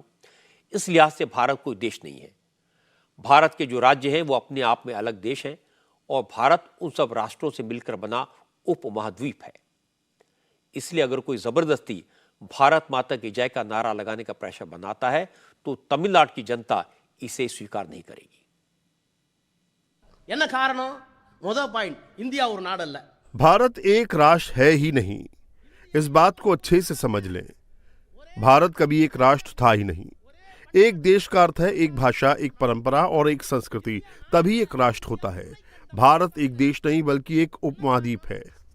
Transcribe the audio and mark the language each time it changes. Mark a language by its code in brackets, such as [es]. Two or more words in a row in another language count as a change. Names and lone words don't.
[hi] इस लिहाज से भारत कोई देश नहीं है। भारत के जो राज्य हैं वो अपने आप में अलग देश हैं और भारत उन सब राष्ट्रों से मिलकर बना उपमहाद्वीप है। इसलिए अगर कोई जबरदस्ती भारत माता की जय का नारा लगाने का प्रेशर बनाता है तो तमिलनाडु की जनता इसे स्वीकार नहीं करेगी। [ta] என்ன காரணம்? முதல் பாயிண்ட், இந்தியா ஒரு நாடு அல்ல। [hi] भारत एक राष्ट्र है ही नहीं। इस बात को अच्छे से समझ लें। भारत कभी एक राष्ट्र था ही नहीं। एक देश का अर्थ है एक भाषा, एक परंपरा और एक संस्कृति, तभी एक राष्ट्र होता है। भारत एक देश नहीं बल्कि एक उपमहाद्वीप है।